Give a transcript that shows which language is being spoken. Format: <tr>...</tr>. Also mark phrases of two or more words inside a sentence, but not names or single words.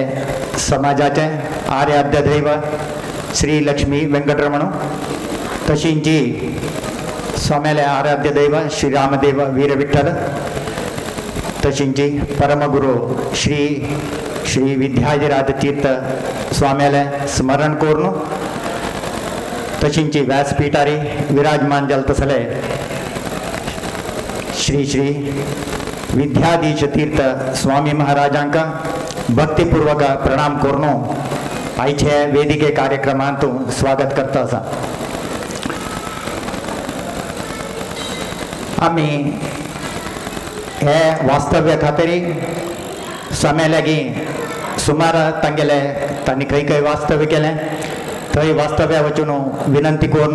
<kok>समाजाचे आराध्य दैव श्री लक्ष्मी वेंकटरमण तशींच जी स्वाम्याले आराध्य दैव श्री रामदेव वीर विठ्ठल तशींच जी परमगुरु श्री श्री विद्याधिराज तीर्थ स्वाम्याले स्मरण करून तशींच व्यासपीठारी विराजमान जलतसले श्री श्री विद्याधीश तीर्थ स्वामी महाराजांका भक्तिपूर्वक प्रणाम करून आयचे वेदिके कार्यक्रमांतून स्वागत करता आसा. आमी हे वास्तव्य खातीर समय लागीं सुमार तांगेले तांणी खंय खंय वास्तव्य केलें थंय वास्तव्या वचून विनंती करून</kok>